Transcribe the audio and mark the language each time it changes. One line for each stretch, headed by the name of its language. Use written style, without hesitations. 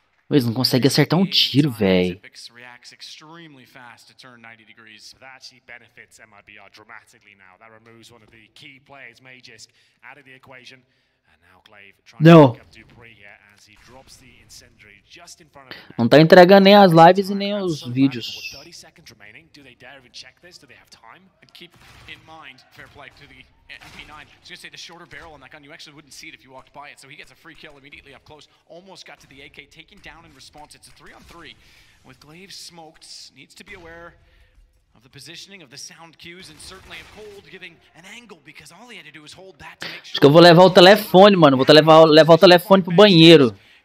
Portuguese: Eles não conseguem acertar um tiro, velho.
English: Extremely fast to turn 90 degrees. That actually benefits MIBR dramatically now. That removes one of the key players, Magisk, out of the equation. And now Glaive trying to pick up dupreeh here as he drops the incendiary just in front of him.
Portuguese: Não tá entregando nem as lives e nem os vídeos.
English: 30 seconds remaining. Do they dare even check this? Do they have time? And keep in mind, fair play to the MP9. I was gonna say the shorter barrel on that gun, you actually wouldn't see it if you walked by it. So he gets a free kill immediately up close. Almost got to the AK, taken down in response. It's a 3-on-3. With Glaive smoked, needs to be aware of the positioning of the sound cues and certainly of Cold giving an angle because all he had to do was hold that to make sure.
Portuguese: Acho que eu vou levar o telefone, mano. Vou levar o telefone pro banheiro.